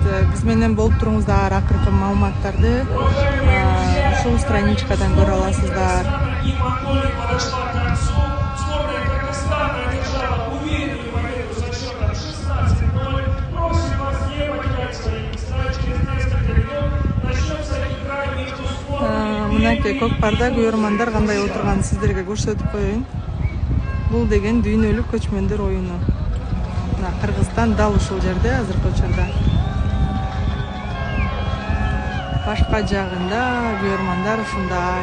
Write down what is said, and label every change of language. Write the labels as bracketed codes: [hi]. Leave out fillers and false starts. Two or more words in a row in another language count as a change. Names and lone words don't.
[ky] биз менен болуп туруңуздар. Акыркы маалыматтарды ушул страничкадан көрө аласыздар. [ru] И Монголия подошла к концу. Сборная Казахстана одержала уверенную победу со счетом 16-0. Просим вас не покидать свои места. Через несколько минут начнется игра между сборными. [ky] Мынакей Көкпарда көрөрмандар кандай отурганын сиздерге көрсөтүп коеюн. Бул деген дүйнөлүк көчмөндөр оюну. Мына Кыргызстан дал ушул жерде азыркы учурда. Башка жагында көрөрмандар ушундай.